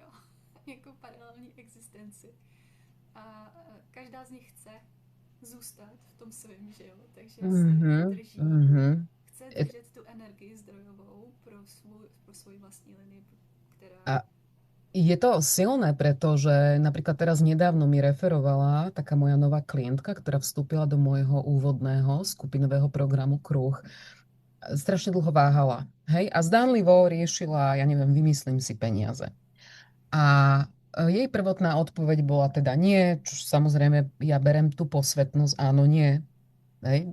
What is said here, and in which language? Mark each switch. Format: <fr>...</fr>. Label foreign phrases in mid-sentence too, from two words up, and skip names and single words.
<cs>Jako paralelní existenci. A každá z nich chce zůstat v tom svém, že jo? Takže se drží. Chce držet tu energii zdrojovou pro svoji vlastní linii, která...</cs> <sk>A je to silné, pretože napríklad teraz nedávno mi referovala taká moja nová klientka, ktorá vstúpila do môjho úvodného skupinového programu Kruh. Strašne dlho váhala, hej? A zdánlivo riešila, ja neviem, vymyslím si peniaze. A jej prvotná odpoveď bola teda nie, čo samozrejme ja berem tú posvetnosť, áno, nie, hej?</sk>